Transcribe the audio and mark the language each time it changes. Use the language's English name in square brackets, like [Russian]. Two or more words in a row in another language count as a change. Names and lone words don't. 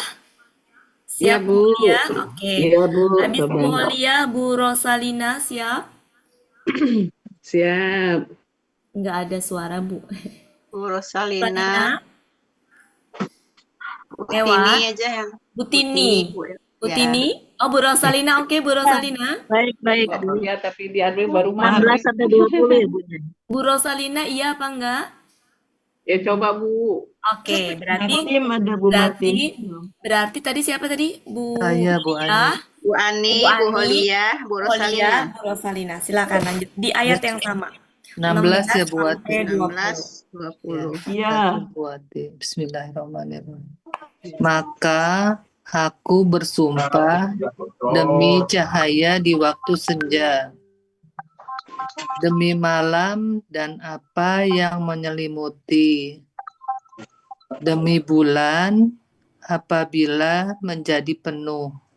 [Indonesian] Siap, Bu. Ya, oke. Iya, Bu. Habis Bu Holia, Bu Rosalina, siap? Siap. Nggak ada suara, Bu. Bu Rosalina. Ewa. Tini aja yang. Bu Tini. Bu Ya. Tini? Oh, Bu Rosalina. Oke, Bu Rosalina. Baik. Ya, tapi di Adwin baru 16 sampai 20 ya, Bunda. Bu Rosalina, iya apa enggak? Ya coba Bu. Oke, berarti Martim ada Bu Martim. berarti tadi siapa tadi? Bu Saya, Bu Lia, Ani. Bu Ani, Bu Holia, Bu Rosalina. Bu Rosalina. Silakan lanjut di ayat yang sama. 16 ya, Bu sampai Ati. 16, 20. Iya. Bu Ati. Bismillahirrahmanirrahim. Maka aku bersumpah demi cahaya di waktu senja, demi malam dan apa yang menyelimuti, demi bulan apabila menjadi penuh.